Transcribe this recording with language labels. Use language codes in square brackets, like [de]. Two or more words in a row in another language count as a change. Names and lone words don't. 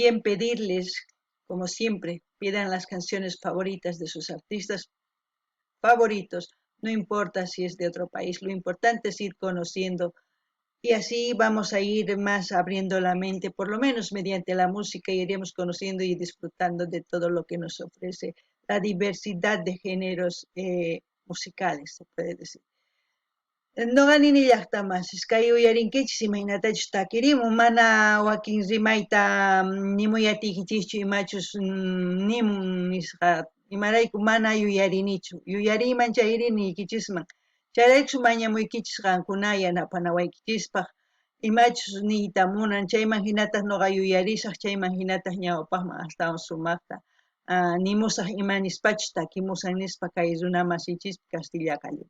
[es] También pedirles como siempre, pidan las canciones favoritas de sus artistas favoritos, no importa si es de otro país, lo importante es ir conociendo y así vamos a ir más abriendo la mente, por lo menos mediante la música, iremos conociendo y disfrutando de todo lo que nos ofrece la diversidad de géneros musicales, se puede decir. [qu] Nuqanini llaqtamansis kay uyarinkichis imaynatachus takirimun mana wakin rimayta nimuyatikichikchu imachus nimun nisqa imarayku mana yuyarinichu yuyariyman chayrini nikichisman chayraykush mañamuykichis qankuna yanapanawaykichispaq imachus niyta munan chayman hinataq nuqa yuyarishaq chayman hinataq ñawpaqman astawan sumaqta nimusaq imanispachus takimusan nispa kay runa masinchispi Castilla Callepi.